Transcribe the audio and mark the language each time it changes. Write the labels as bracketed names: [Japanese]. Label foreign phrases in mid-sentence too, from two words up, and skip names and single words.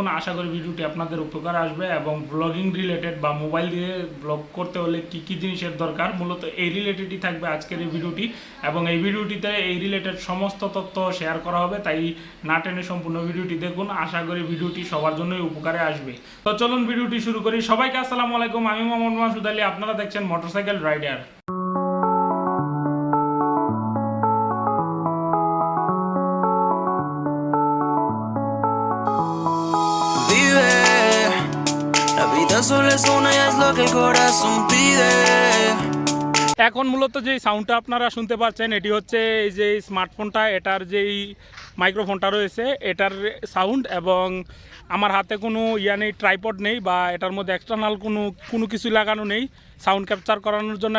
[Bangla] আশা করি ভিডিওটি আপনাদের উপকার আসবে এবং ব্লগিং রিলেটেড বা মোবাইল দিয়ে ব্লগ করতে হলে কী কী জিনিসের দরকার, মূলত এই রিলেটেডই থাকবে আজকের এই ভিডিওটি। এবং এই ভিডিওটিতে এই রিলেটেড সমস্ত তথ্য শেয়ার করা হবে, তাই না টেনে সম্পূর্ণ ভিডিওটি দেখুন। আশা করি ভিডিওটি সবার জন্যই উপকারে আসবে। তো চলুন ভিডিওটি শুরু করি। সবাইকে আসসালামু আলাইকুম, আমি মোহাম্মদ মাসুদ আলী, আপনারা দেখছেন মোটরসাইকেল রাইডার। [Spanish] Solo es una y es lo que el corazón pide. [Bangla] এখন মূলত যে সাউন্ডটা আপনারা শুনতে পাচ্ছেন, এটি হচ্ছে এই যে স্মার্টফোনটা, এটার যেই মাইক্রোফোনটা রয়েছে এটার সাউন্ড। এবং আমার হাতে কোনো নেই, ট্রাইপড নেই বা এটার মধ্যে এক্সটার্নাল কোনো কিছু লাগানো নেই সাউন্ড ক্যাপচার করানোর জন্য।